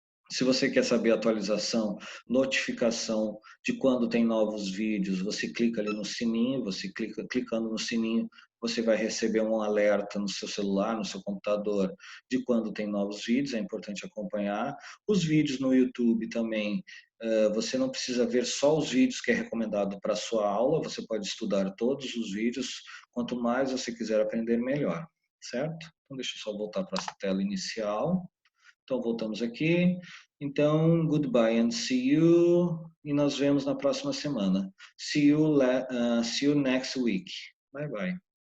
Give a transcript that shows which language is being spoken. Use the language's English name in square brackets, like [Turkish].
[Portuguese] Se você quer saber a atualização, notificação de quando tem novos vídeos, você clica ali no sininho, clicando no sininho, você vai receber um alerta no seu celular, no seu computador, de quando tem novos vídeos, é importante acompanhar. Os vídeos no YouTube também, você não precisa ver só os vídeos que é recomendado para a sua aula, você pode estudar todos os vídeos, quanto mais você quiser aprender, melhor, certo? Então deixa eu só voltar para a tela inicial. Então, voltamos aqui. Então, [English] goodbye and see you. [Portuguese] E nós vemos na próxima semana. [English] See you next week. Bye, bye.